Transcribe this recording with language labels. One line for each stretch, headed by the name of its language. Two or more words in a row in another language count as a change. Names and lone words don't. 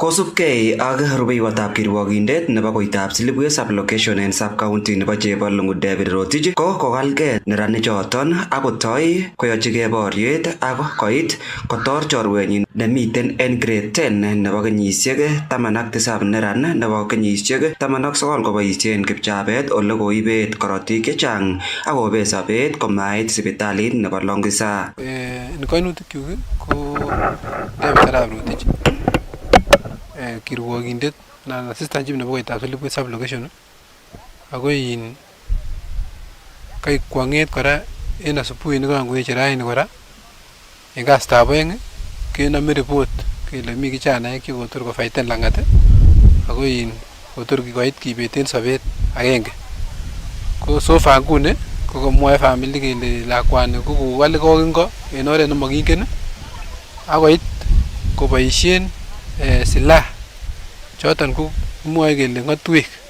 Kalenjin: Kosubkei ak rubeiwotab kirwogindet nebo koitab Silibwe sublocation en sub-county nebo Chebalungu David Rotich ko kokalgei neranichoton ak kotoi koyochigei boriet ak koit kotor chorwenyin nemiten en grade 10 nebo kenyisiek 17 neran nebo kenyisiek 19 koboisien kipchabet ole koibet korotik chechang ak kobet sobet komait sipitalit nebo Longisa. En koinutikyuk ko David Arap Rotich kirwogindet na
English: assistant chief
Kalenjin: nebo koitab Silibwe sublocation ako kai kwanget kora en asubuhi nekangoeche raini kora en kastab oeng kenome report kele mi kijanaek chekotor kofaiten langat ako kotor koit kibeten sobet agenge ko sofa nguni ko komwoe family kele lakwani ko kowal kokingo en oret nemokingen akoit koboisien silaha choton ko mwoe kele ng'otwek